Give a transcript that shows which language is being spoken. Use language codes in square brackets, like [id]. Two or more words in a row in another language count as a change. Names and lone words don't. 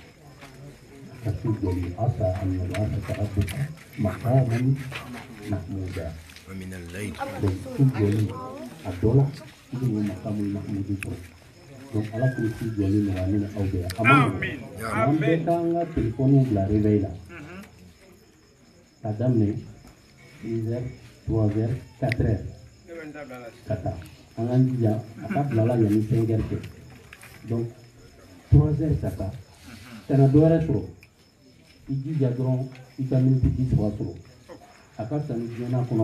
[ar] عسى أن يبعثك ربك مقاما محمودا [bm] donc su jɔli a dɔ la i bɛ nin [ar] المقام المحمود [bm] sɔrɔ donc ala k'o su jɔli nɔgɔya ne ni aw bɛɛ a ma nɔgɔn n'an bɛɛ k'an ka téléphone bila réveil la ka daminɛ 6 heures 3 heures 4 heures ka taa an k'an jija a ka bila la yanni 5 heures cɛ donc 3 heures ka taa kana dɔ wɛrɛ sɔrɔ i jija dɔrɔn i ka miniti 10 sɔrɔ a ka fisa ni diɲɛna kɔnɔ